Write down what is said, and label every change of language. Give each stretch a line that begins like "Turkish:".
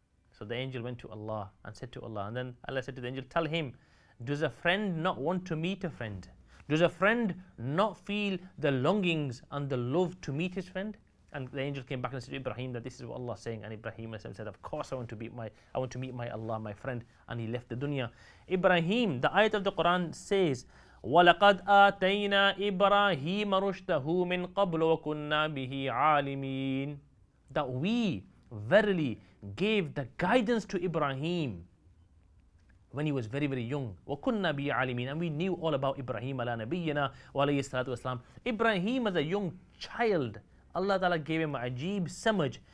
English: So the angel went to Allah and said to Allah, and then Allah said to the angel, tell him, does a friend not want to meet a friend? Does a friend not feel the longings and the love to meet his friend? And the angel came back and said to Ibrahim that this is what Allah is saying. And Ibrahim said, of course I want to meet my Allah, my friend. And he left the dunya.
Arabic: Ibrahim, the ayat of the Quran says, وَلَقَدْ آتَيْنَا إِبْرَاهِيمَ رُشْدَهُ مِنْ قَبْلُ وَكُنَّا بِهِ عَالِمِينَ.
English: That we verily gave the guidance to Ibrahim when he was very, very young.
Arabic: وَكُنَّا بِهِ عَالِمِينَ.
English: And we knew all about Ibrahim
Arabic: عَلَى نَبِيِّنَا وَعَلَيْهِ الصَّلَاةُ وَالسَّلَامُ.
English: Ibrahim as a young child, Allah Ta'ala gave him a
Urdu: ajib samaj.